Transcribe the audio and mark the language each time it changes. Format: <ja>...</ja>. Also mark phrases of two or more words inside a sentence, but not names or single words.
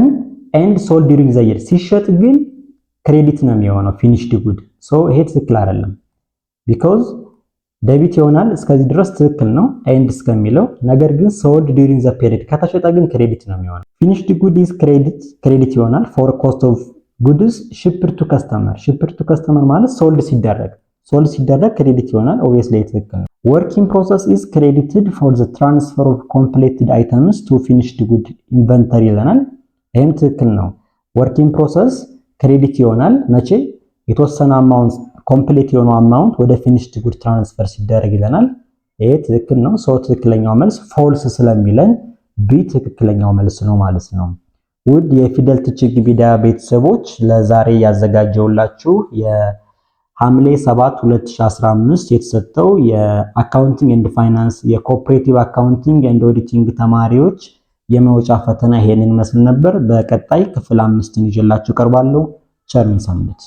<en>and sold during the year</en> <am>ሲሸጥ ግን ክሬዲት ነው የሚሆነው</am> <en>finished good።</en> <am>ሶ ይሄ ትክክል አይደለም ቢኮዝ ዴቢት ይሆናል እስከዚህ ድረስ ትክክል ነው ኤንድ እስከሚለው። ነገር ግን</am> <en>sold during the period</en> <am>ከተሸጠ ግን ክሬዲት ነው የሚሆነው።</am> <en>finished good is credit</en> <am>ይሆናል</am> <en>for cost of goods shipped to customer shipped to customer</en> <am>ማለት ሶልድ ሲደረግ ክሬዲት ይሆናል። ኦብቪየስሊ ትክክል ነው። working</am> <en>process is credited for the transfer of completed items to finished good inventory</en> <am>ይለናል። ይሄም ትክክል ነው።</am> <en>working process</en> <am>ክሬዲት ይሆናል መቼ የተወሰነ</am> <en>amount complete</en> <am>የሆነው አማውንት ወደ</am> <en>finished good transfer</en> <am>ሲደረግ ይለናል። ይሄ ትክክል ነው። ሶ ትክክለኛው መልስ ፎልስ ስለሚለን ቢ ትክክለኛው መልስ ነው ማለት ነው። ውድ የፊደል ቲችንግ ሚዲያ ቤተሰቦች ለዛሬ ያዘጋጀውላችሁ የሐምሌ 7 2015 የተሰጠው የአካውንቲንግ ኤንድ ፋይናንስ የኮኦፕሬቲቭ አካውንቲንግ ኤንድ ኦዲቲንግ ተማሪዎች የመውጫ ፈተና ይሄንን መስል ነበር። በቀጣይ ክፍል 5ን ይዤላችሁ ቀርባለሁ። ቸር ሰንብቱ።</am>